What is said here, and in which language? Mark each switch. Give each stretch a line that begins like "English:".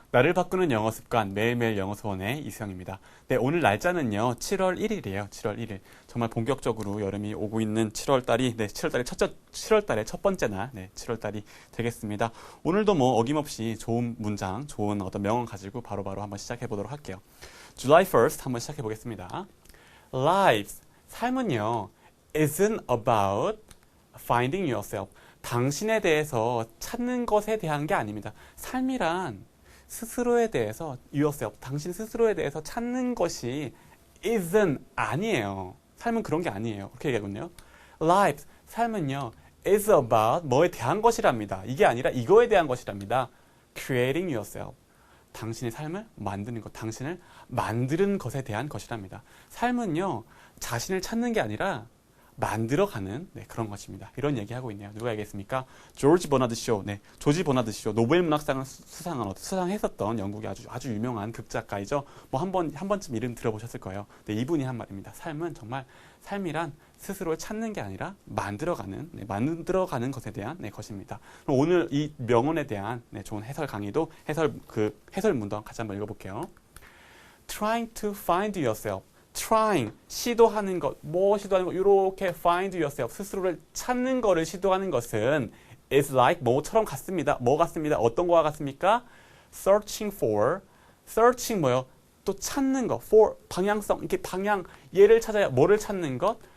Korean: 나를 바꾸는 영어 습관 매일매일 영어 수원의 이수영입니다. 네, 오늘 날짜는요, 7월 1일이에요. 7월 1일. 정말 본격적으로 여름이 오고 있는 7월 달이, 네, 7월 달의 첫 번째 날, 네, 7월 달이 되겠습니다. 오늘도 뭐 어김없이 좋은 문장, 좋은 어떤 명언 가지고 바로바로 한번 시작해 보도록 할게요.
English: July 1st
Korean: 한번 시작해 보겠습니다.
English: Life,
Korean: 삶은요,
English: isn't about finding yourself.
Korean: 당신에 대해서 찾는 것에 대한 게 아닙니다. 삶이란 스스로에 대해서 yourself, 당신 스스로에 대해서 찾는 것이 isn't 아니에요. 삶은 그런 게 아니에요. 그렇게 얘기하거든요. Life, 삶은요
English: is about
Korean: 뭐에 대한 것이랍니다. 이게 아니라 이거에 대한 것이랍니다.
English: Creating yourself.
Korean: 당신의 삶을 만드는 것, 당신을 만드는 것에 대한 것이랍니다. 삶은요 자신을 찾는 게 아니라 만들어가는 그런 것입니다. 이런 얘기하고 있네요. 누가 얘기했습니까? 조지 버나드 쇼. 네, 조지 버나드 쇼. 노벨 문학상을 수상했었던 영국의 아주 유명한 극작가이죠. 뭐 한 번쯤 이름 들어보셨을 거예요. 네, 이분이 한 말입니다. 삶은 정말 삶이란 스스로를 찾는 게 아니라 만들어가는 것에 대한 것입니다. 그럼 오늘 이 명언에 대한 좋은 해설 강의도 해설문도 같이 한번 읽어볼게요.
English: Trying to find yourself.
Korean: trying, 시도하는 것, 시도하는 것, 이렇게
English: find yourself,
Korean: 스스로를 찾는 거를 시도하는 것은
English: is like
Korean: 뭐처럼 같습니다. 뭐 같습니다. 어떤 거와 같습니까?
English: searching for,
Korean: searching 뭐요? 또 찾는 것, for, 방향성, 이렇게 얘를 찾아야 뭐를 찾는 것?